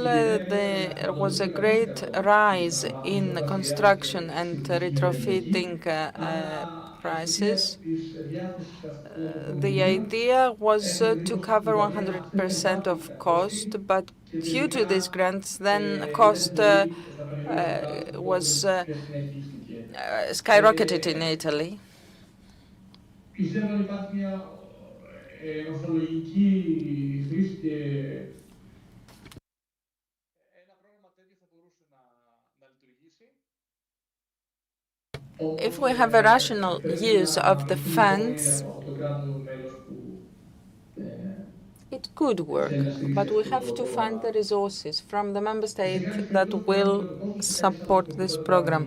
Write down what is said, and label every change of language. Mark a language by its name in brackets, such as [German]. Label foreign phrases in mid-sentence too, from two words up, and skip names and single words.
[English] There was a great rise in construction and retrofitting prices. The idea was to cover 100% of cost, but due to these grants, then cost was skyrocketed in Italy. [Greek] Πιστεύω ότι υπάρχει μια ορθολογική χρήση και [English] if we have a rational use of the funds, it could work, but we have to find the resources from the member state that will support this program.